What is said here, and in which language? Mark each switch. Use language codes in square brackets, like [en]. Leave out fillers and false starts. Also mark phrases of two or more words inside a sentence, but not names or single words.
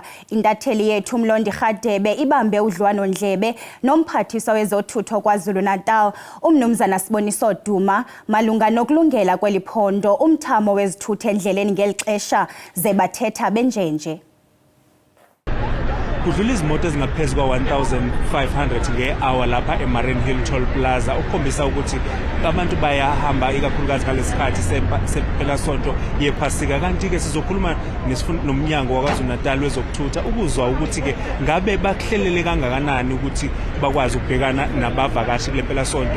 [xh] Intatheli yethu uMlondi Rhadebe ibambe udliwano-ndlebe nomphathiswa wezothutho KwaZulu-Natal uMnumzana Siboniso Duma malunga nokulungela kweli phondo umthamo wezithuthe endleleni ngeli xesha ze bathetha benjenje. [zu] Kudlula izimoto ezingaphezu kwa-1,500 nge-hour lapha eMarian Hill Toll Plaza, okukhombisa ukuthi abantu bayahamba ikakhulukazi ngalesikhathi sempelasonto yephasika. Kanti-ke sizokhuluma nomnyango wakwaZulu-Natal wezokuthutha ukuzwa ukuthi-ke ngabe bakuhlelele kangakanani ukuthi bakwazi ukubhekana nabavakashi kule mpelasonto.